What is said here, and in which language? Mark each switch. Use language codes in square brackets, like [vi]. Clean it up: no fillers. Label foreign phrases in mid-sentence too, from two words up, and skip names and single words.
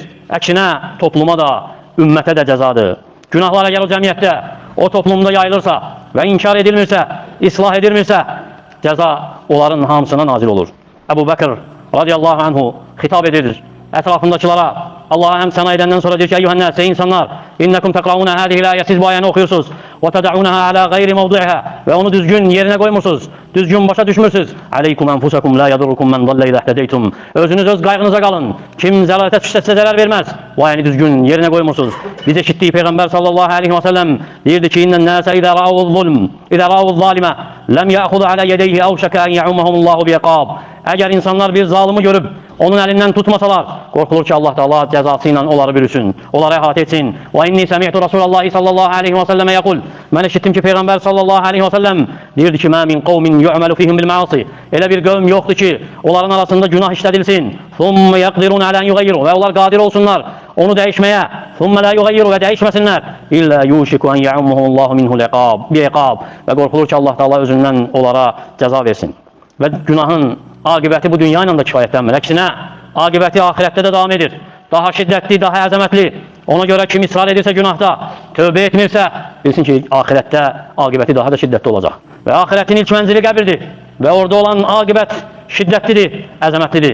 [az] Əksinə topluma da, ümmətə də cəzadır. Günahlar əgər o cəmiyyətdə, o toplumda yayılırsa və inkar edilmirsə, islah edilmirsə, cəza onların hamısına nazil olur. Əbu Bəkir [ar] رضي الله عنه [az] xitab edir ətrafındakılara. Allah'a həm səna edəndən sonra deyir ki, əyyuhənnəs, ey insanlar, [ar] إنكم تقرؤون هذه الآية, [az] siz bu ayəni oxuyursunuz. [ar] وتدعونها على غير موضعها [az] ve onu düzgün yerine koymursunuz. Düzgün başa düşmürsünüz. [ar] عليكم أنفسكم لا يضركم من ضل إذا اهتديتم. [az] Özünüz öz qaygınıza qalın. Kim zəlalətə düşsə sizə zərər verməz. Bu ayəni düzgün yerine koymursunuz. Biz eşitdik Peygamber [ar] صلى الله عليه وسلم [az] deyirdi ki [ar] إن الناس إذا رأوا ظلم إذا رأوا الظالم لم يأخذوا على يديه أوشك أن يعمهم الله بعقاب. [az] Eğer insanlar bir zalimi görüp onun elinden tutmasalar, korkulur ki Allah Teala cezasıyla onları bürüsün, onları ehate etsin. [ar] وإني سمعت رسول الله صلى الله عليه وسلم يقول. [az] Ben işittim ki Peygamber [ar] صلى الله عليه وسلم [az] deyirdi ki, [ar] "ما من قوم يعمل فيهم بالمعاصي." [az] Elə bir qövm yoktu ki, onların arasında günah işledilsin. [ar] "ثم يقدرون على أن يغيروا." [az] Ve onlar qadir olsunlar onu değişmeye. [ar] "ثم لا يغيروا." [az] Ve değişmesinler. [ar] "إلا يوشك أن يعمهم الله منه بعقاب." [az] Ve korkulur ki Allah Teala özünden onlara ceza versin. Ve günahın aqibəti bu dünya ilə də kifayətlənmir. Əksinə, aqibəti ahirətdə də davam edir. Daha şiddətli, daha əzəmətli. Ona görə kim israr edirsə günahda, tövbə etmirsə, bilsin ki, ahirətdə aqibəti daha da şiddətli olacaq. Və ahirətin ilk mənzili qəbirdir. Və orada olan aqibət şiddətlidir, əzəmətlidir.